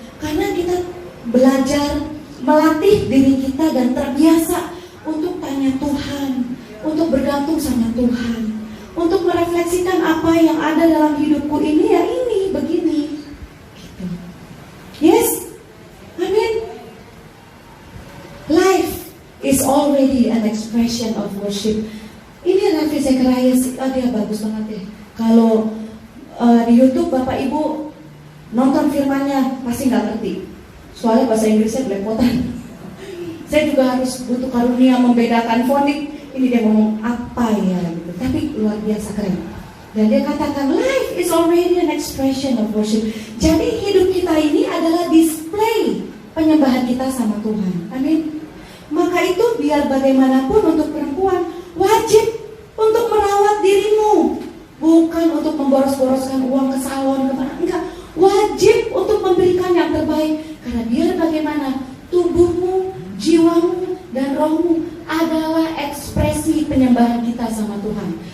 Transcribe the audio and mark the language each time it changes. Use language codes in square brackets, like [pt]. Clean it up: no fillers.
[id] Karena kita belajar melatih diri kita dan terbiasa untuk tanya Tuhan, untuk bergantung sama Tuhan, untuk merefleksikan apa yang ada dalam hidupku ini, ya ini, begini gitu. [en] Yes, amin. Life is already an expression of worship. [id] Ini Nabi Zechariah, dia bagus banget ya. Kalau di YouTube Bapak Ibu nonton firmannya pasti nggak ngerti, soalnya bahasa Inggrisnya belepotan. Saya juga harus butuh karunia membedakan fonik. Ini dia ngomong apa ya gitu. Tapi luar biasa keren. Dan dia katakan [en] life is already an expression of worship. [id] Jadi hidup kita ini adalah display penyembahan kita sama Tuhan. Amin. Maka itu biar bagaimanapun untuk perempuan wajib untuk merawat dirimu, bukan untuk memboros-boroskan uang ke salon kemana. Enggak, wajib untuk memberikan yang terbaik. Karena biar bagaimana tubuhmu, jiwamu, dan rohmu adalah ekspresi penyembahan kita sama Tuhan.